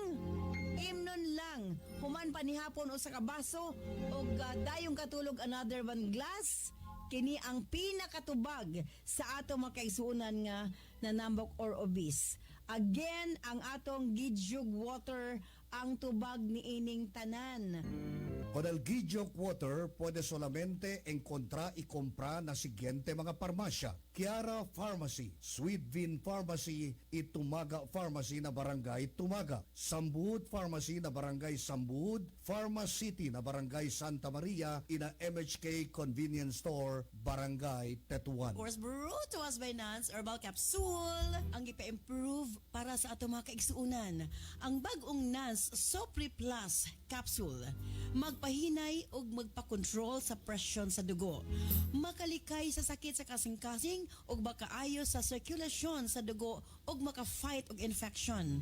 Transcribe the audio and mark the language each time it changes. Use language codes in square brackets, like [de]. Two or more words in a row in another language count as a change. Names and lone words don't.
[ceb] Imnon lang, human panihapon o sa kabaso, o dayong katulog [en] another one glass. [ceb] Kini ang pinakatubag sa atong mga kaigsuunan nga nanambok or obese. Again, ang atong Gijug Water ang tubag ni ining tanan. [cbk] Con el Gijug Water puede solamente encontrar y comprar na siguiente mga parmasya: Kiara Pharmacy, Sweet Bean Pharmacy, Itumaga Pharmacy na Barangay Tumaga, Sambuud Pharmacy na Barangay Sambuud, Pharmacity na Barangay Santa Maria, ina MHK Convenience Store, Barangay Tetuan. [en] Of course, brought to us by [ceb] NANS Herbal Capsule, ang ipa-improve para sa atong mga kaigsuunan. Ang bagong NANS Sopri Plus Capsule, magpahinay o magpa-control sa presyon sa dugo, makalikay sa sakit sa kasing-kasing o makaayo sa circulation sa dugo o maka-fight og infection.